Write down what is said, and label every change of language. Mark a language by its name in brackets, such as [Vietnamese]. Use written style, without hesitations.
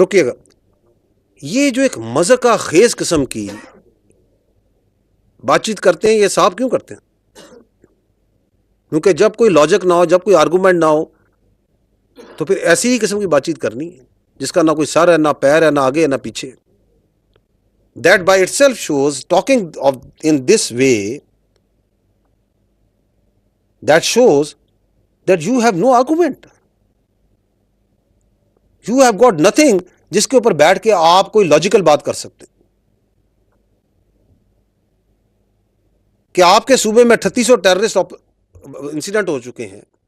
[Urdu] رکیے گا, یہ جو ایک مذہقہ خیز قسم کی بات چیت کرتے ہیں یہ صاحب کیوں کرتے ہیں؟ کیونکہ جب کوئی لاجک نہ ہو, جب کوئی آرگومنٹ نہ ہو, تو پھر ایسی ہی قسم کی بات چیت کرنی ہے جس کا نہ کوئی سر ہے, نہ پیر ہے, نہ آگے ہے, نہ پیچھے. [English] That by itself shows, talking of in this way, that shows that you have no argument. You have got nothing [Urdu] جس کے اوپر بیٹھ کے آپ کوئی لاجیکل بات کر سکتے. کہ آپ کے صوبے میں 3800 ٹیررسٹ انسیڈنٹ ہو چکے ہیں.